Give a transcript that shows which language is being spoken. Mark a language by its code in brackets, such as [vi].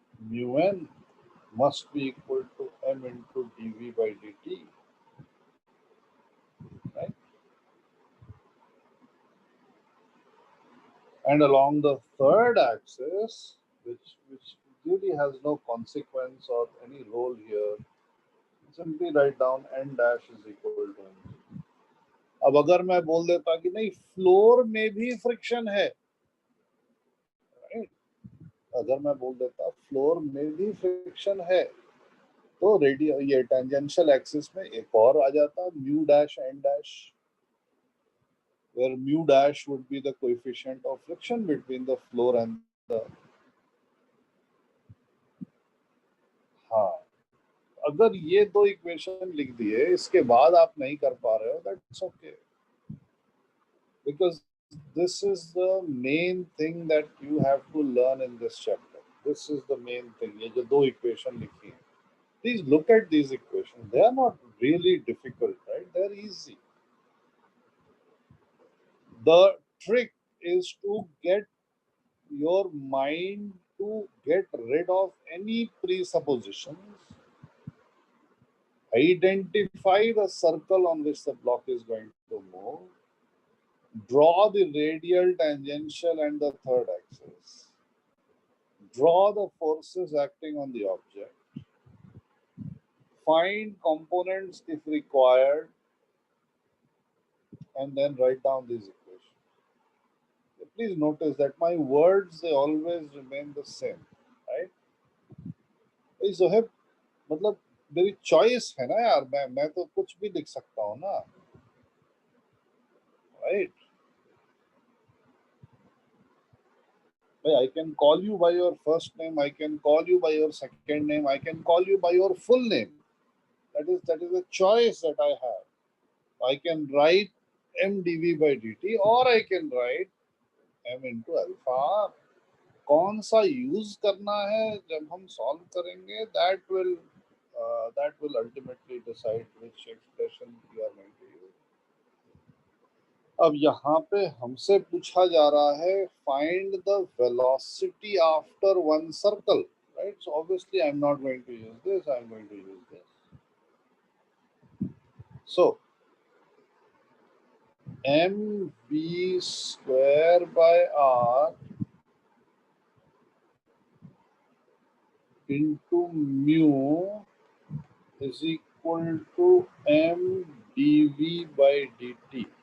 [en] Mu n must be equal to m into dv by dt, right? And along the third axis, which really has no consequence or any role here, simply write down n dash is equal to mg. [hi] अब अगर मैं बोल देता कि नहीं floor में भी friction है, [en] right? [hi] अगर मैं बोल देता फ्लोर में भी फ्रिक्शन है, तो रेडियल ये टेंजेंशियल एक्सिस में एक और आ जाता mu dash N dash, [en] where mu dash would be the coefficient of friction between the floor and the, [hi] हाँ, अगर ये दो इक्वेशन लिख दिए, इसके बाद आप नहीं कर पा रहे हो, [en] That's okay, because this is the main thing that you have to learn in this chapter. This is the main thing. [hi] ये जो दो इक्वेशन लिखी हैं, [en] Please look at these equation. They are not really difficult, right? They are easy. The trick is to get your mind to get rid of any presuppositions, identify the circle on which the block is going to move, draw the radial, tangential, and the third axis, draw the forces acting on the object, find components if required, and then write down these equations. Please notice that my words, they always remain the same, right? [hi] Hey, Zoheb, मतलब मेरी choice है ना यार, मैं तो कुछ भी लिख सकता हूँ ना, right? [en] I can call you by your first name, I can call you by your second name, I can call you by your full name. That is a choice that I have. I can write m dv by dt, or I can write m into alpha r. [hi] कौन सा use करना है जब हम solve करेंगे, [en] that will ultimately decide which expression you are going to use. [hi] अब यहाँ पे हमसे पूछा जा रहा है [en] Find the velocity after one circle, right? So obviously I am not going to use this, I am going to use this. So m v square by r into mu is equal to m dv by dt.